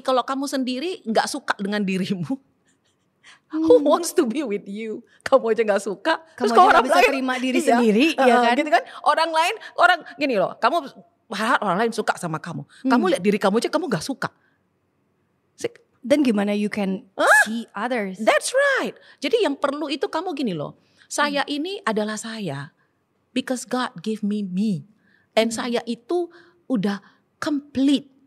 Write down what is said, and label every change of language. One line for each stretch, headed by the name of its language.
Indonesian: Kalau kamu sendiri nggak suka dengan dirimu,
English: who wants to be with you?
Indonesian: Kamu aja gak suka. Kamu terus orang bisa lain, terima diri sendiri ya kan? Gitu kan. Orang lain, gini loh. Kamu berharap orang lain suka sama kamu. Kamu lihat diri kamu aja kamu gak suka. Dan gimana
English: you can see others? That's right.
Indonesian: Jadi yang perlu itu kamu gini loh. Saya ini adalah saya.
English: Because God gave me. And
Indonesian: saya itu udah
English: complete.